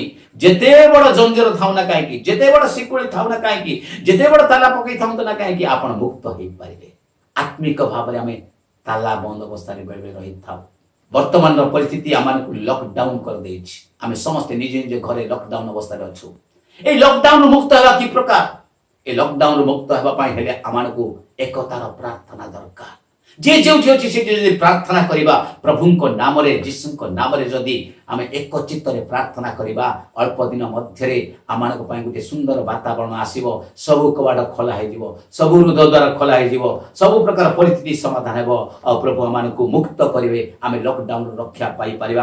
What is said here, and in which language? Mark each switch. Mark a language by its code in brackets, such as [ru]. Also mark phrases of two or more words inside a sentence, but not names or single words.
[or] ଯେତେ ବଡ଼ ଜଞ୍ଜିର ଥାଉ ନା କାହିଁକି, ଯେତେ ବଡ଼ ଶିକୁଳି ଥାଉ ନା କାହିଁକି, ଯେତେ ବଡ଼ ତାଲା ପକେଇଥାନ୍ତୁ ନା କାହିଁକି, ଆପଣ ମୁକ୍ତ ହେଇପାରିବେ। ଆତ୍ମିକ ଭାବରେ ଆମେ ତାଲା ବନ୍ଦ ଅବସ୍ଥାରେ ବେଳେବେଳେ ରହିଥାଉ। ବର୍ତ୍ତମାନର ପରିସ୍ଥିତି ଆମକୁ ଲକଡାଉନ କରିଦେଇଛି। ଆମେ ସମସ୍ତେ ନିଜ ନିଜ ଘରେ ଲକଡାଉନ ଅବସ୍ଥାରେ ଅଛୁ। ଏଇ ଲକଡାଉନ ମୁକ୍ତ ହଓଆ କି ପ୍ରକାର? ଏଇ ଲକଡାଉନ ମୁକ୍ତ ହଓଆ ପାଇ ହେଲେ ଆମାନଙ୍କୁ ଏକତାର ପ୍ରାର୍ଥନା ଦରକାର। ଯେ ଯେଉଠି ଅଛି ସେଠି ଯଦି ପ୍ରାର୍ଥନା କରିବା, ପ୍ରଭୁଙ୍କ ନାମରେ, ଯୀଶୁଙ୍କ ନାମରେ ଯଦି ଆମେ ଏକଚିତ୍ତରେ ପ୍ରାର୍ଥନା କରିବା, ଅଳ୍ପ ଦିନ ମଧ୍ୟରେ ଆମମାନଙ୍କ ପାଇଁ ଗୋଟେ ସୁନ୍ଦର ବାତାବରଣ ଆସିବ। ସବୁ କବାଟ ଖୋଲା ହେଇଯିବ, ସବୁ ହୃଦୟ ଦ୍ୱାର ଖୋଲା ହେଇଯିବ, ସବୁ ପ୍ରକାର ପରିସ୍ଥିତି ସମାଧାନ ହେବ। ଆଉ ପ୍ରଭୁ ଆମମାନଙ୍କୁ ମୁକ୍ତ କରିବେ। ଆମେ ଲକଡାଉନରୁ ରକ୍ଷା ପାଇପାରିବା।